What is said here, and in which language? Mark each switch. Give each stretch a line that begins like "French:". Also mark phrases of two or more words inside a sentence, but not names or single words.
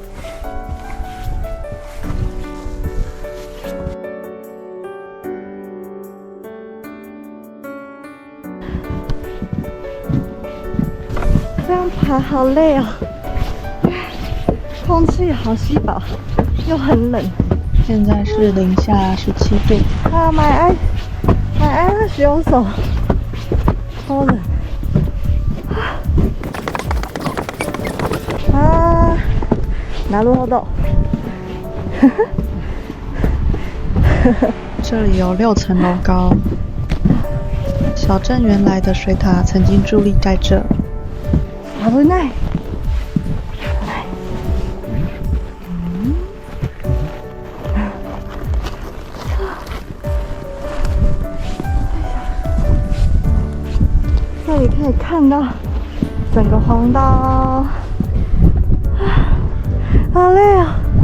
Chinese: 这样爬好累哦，空气好稀薄，又很冷。现在是零下17度。啊，
English: my eyes
Chinese: 有手，超冷。啊，
Japanese: なるほど。
Chinese: 这里有6层楼高，小镇原来的水塔曾经伫立在这。
Japanese: 危ない。
Chinese: 这里可以看到整个黄岛，好累啊！